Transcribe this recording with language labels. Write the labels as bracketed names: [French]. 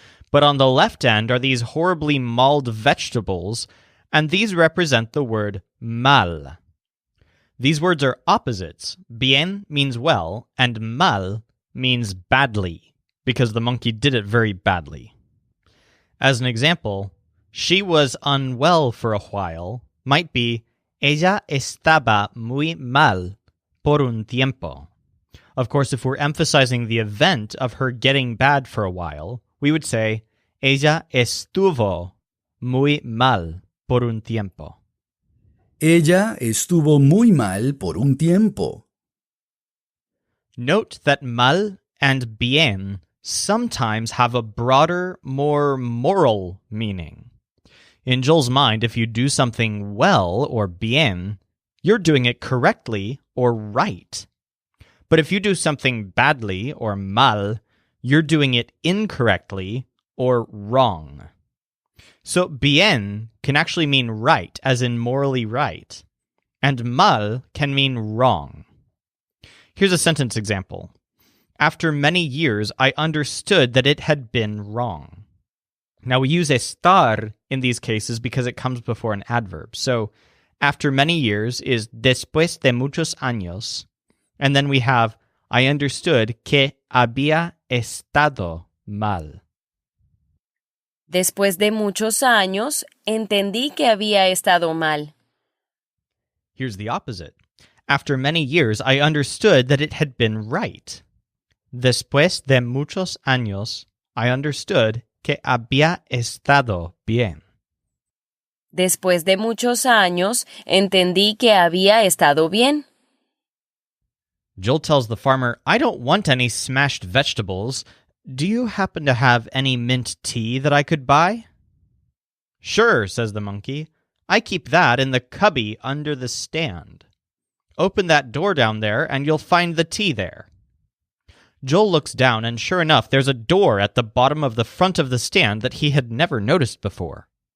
[English] But on the left end are these horribly mauled vegetables, and these represent the word mal. These words are opposites. Bien means well, and mal means badly, because the monkey did it very badly. As an example, she was unwell for a while might be [Spanish] ella estaba muy mal por un tiempo. [English] Of course, if we're emphasizing the event of her getting bad for a while, we would say [Spanish] ella estuvo muy mal por un tiempo. Ella estuvo muy mal por un tiempo. [English] Note that mal and bien sometimes have a broader, more moral meaning. In Joel's mind, if you do something well, or bien, you're doing it correctly or right. But if you do something badly, or mal, you're doing it incorrectly or wrong. So bien can actually mean right, as in morally right, and mal can mean wrong. Here's a sentence example. After many years, I understood that it had been wrong. Now, we use estar in these cases because it comes before an adverb. So, after many years is [Spanish] después de muchos años, [English] and then we have I understood [Spanish] que había estado mal. Después de muchos años, entendí que había estado mal. [English] Here's the opposite. After many years, I understood that it had been right. [Spanish] Después de muchos años, [English] I understood [Spanish] que había estado bien. Después de muchos años, entendí que había estado bien. [English] Joel tells the farmer, I don't want any smashed vegetables. Do you happen to have any mint tea that I could buy? Sure, says the monkey. I keep that in the cubby under the stand. Open that door down there and you'll find the tea there. Joel looks down and sure enough, there's a door at the bottom of the front of the stand that he had never noticed before.